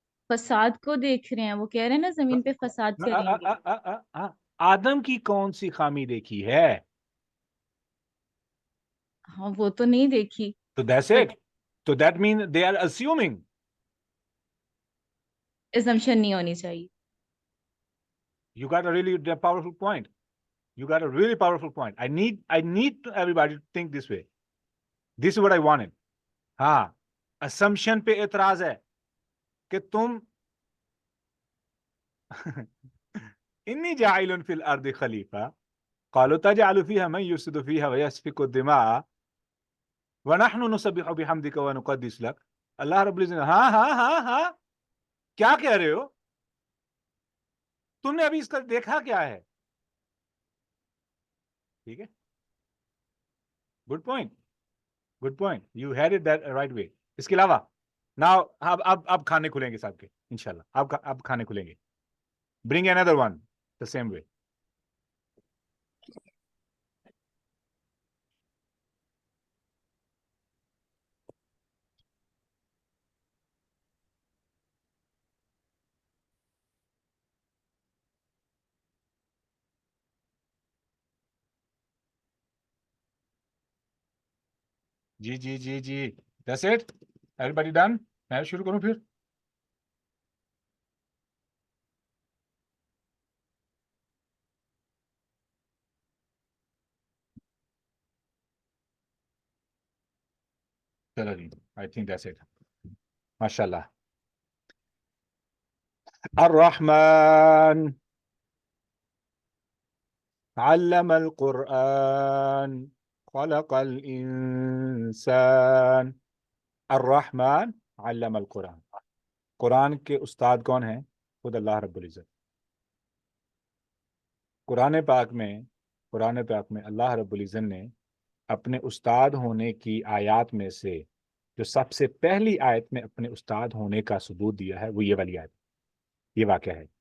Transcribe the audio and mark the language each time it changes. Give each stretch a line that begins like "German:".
Urdu: فساد کو دیکھ رہے ہیں، وہ کہہ رہے ہیں نا زمین پہ فساد کریں گے. آدم کی کون سی خامی دیکھی ہے؟ ہاں وہ تو نہیں دیکھی.
English: تو that's but it. تو that mean they are assuming.
Urdu: assumption نہیں ہونی چاہیے.
English: You got a really powerful point. You got a really powerful point. I need everybody to think this way. This is what I wanted.
Urdu: ہاں، assumption پہ اعتراض ہے کہ تم
Arabic: انی جاعل فی الارض خلیفہ قالوا تجعل فيها من يفسد فيها ويسفك الدماء ونحن نسبح بحمدك ونقدس لك.
Urdu: اللہ رب العزت ہاں ہاں ہاں ہاں کیا کہہ رہے ہو؟ تم نے ابھی اس کا دیکھا کیا ہے؟ ٹھیک ہے،
English: Good point. Good point, you had it that right way.
Urdu: اس کے علاوہ ناؤ اب کھانے کھلیں گے صاحب کے انشاءاللہ. اب کھانے کھلیں گے.
English: Bring another one the same way.
Urdu: جی جی جی جی
English: that's it. Everybody done.
Urdu: میں شروع کروں پھر؟ چلو جی
English: I think that's it. ماشاء اللہ.
Arabic: الرحمن علم القرآن خلق الانسان. الرحمن علم القرآن.
Urdu: قرآن کے استاد کون ہیں؟ خود اللہ رب العزت. قرآن پاک میں اللہ رب العزت نے اپنے استاد ہونے کی آیات میں سے جو سب سے پہلی آیت میں اپنے استاد ہونے کا ثبوت دیا ہے وہ یہ والی آیت. یہ واقعہ ہے.